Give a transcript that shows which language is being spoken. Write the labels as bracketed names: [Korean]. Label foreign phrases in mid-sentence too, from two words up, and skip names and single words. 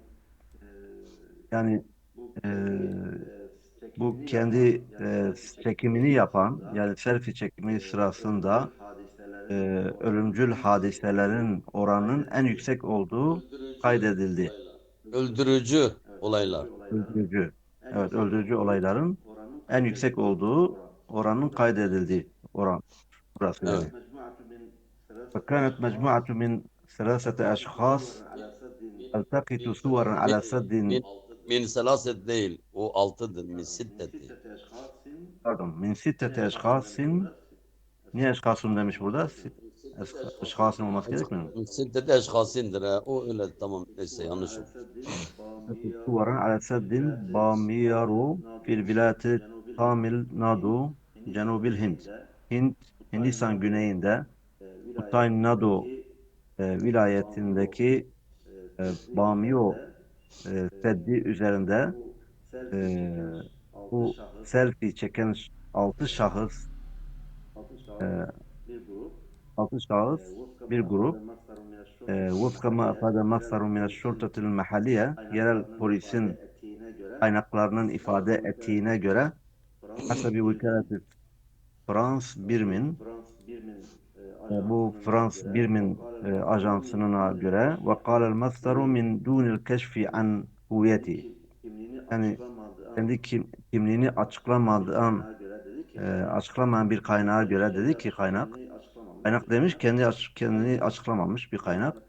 [Turkish] Yani e, bu kendi çekimini yapan, yani selfie çekimi sırasında e, ölümcül hadiselerin oranının en yüksek olduğu kaydedildi. Öldürücü olaylar. Öldürücü. Evet, öldürücü olayların en yüksek olduğu oranın kaydedildiği oran burası Evet. yani. [Arabic] فكانت مجموعة من ثلاثة أشخاص التقط صورا على سد من ثلاثة [Turkish] değil. O altıdır. [Arabic] من ستة. [Turkish] pardon [Arabic] من ستة أشخاص [Turkish] niye eşkasın demiş burada? Eşkasın olması gerekmiyor mu? [Arabic] من ستة [Turkish] eşhasindir. O öyle tamam. Neyse yanlış olmuş. [Arabic] صورا على سد باميرو في الولايات تاميل نادو جنوب الهند. [Turkish] Hindistan güneyinde Tamil Nadu vilayetindeki Bamio Seddi üzerinde e, bu selfie çeken 6 şahıs e, 6 şahıs bir grup [Arabic] وفق ما أفاد مصدر من الشرطة المحلية [Turkish] yerel polisin kaynaklarının ifade ettiğine göre [Arabic] حسب وكالة [Turkish] Frans Birmin bu Frans Birmin ajansına göre [Arabic] وقال المصدر من دون الكشف عن هويته [Turkish] yani kendi kimliğini açıklamayan bir kaynağa göre dedi ki kaynak demiş kendini açıklamamış bir kaynak.